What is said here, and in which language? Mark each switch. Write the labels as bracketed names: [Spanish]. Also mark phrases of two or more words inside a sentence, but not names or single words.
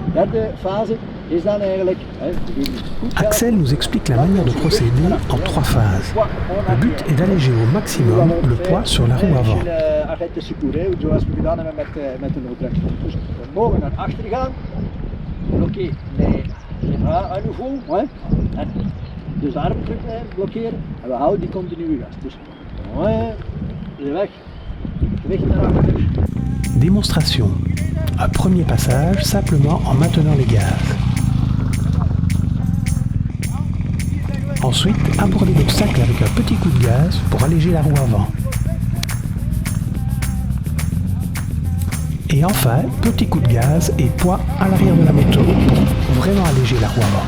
[French] Axel nous explique la manière de procéder en 3 phases. Le but est d'alléger au maximum le poids sur la roue avant. [Dutch] Dus de arm blokkeren en we houden die continu vast. Dus de weg, gewicht naar achter. [French] Démonstration. Un premier passage simplement en maintenant les gaz. Ensuite, aborder l'obstacle avec un petit coup de gaz pour alléger la roue avant. Et enfin, petit coup de gaz et poids à l'arrière de la moto pour vraiment alléger la roue avant.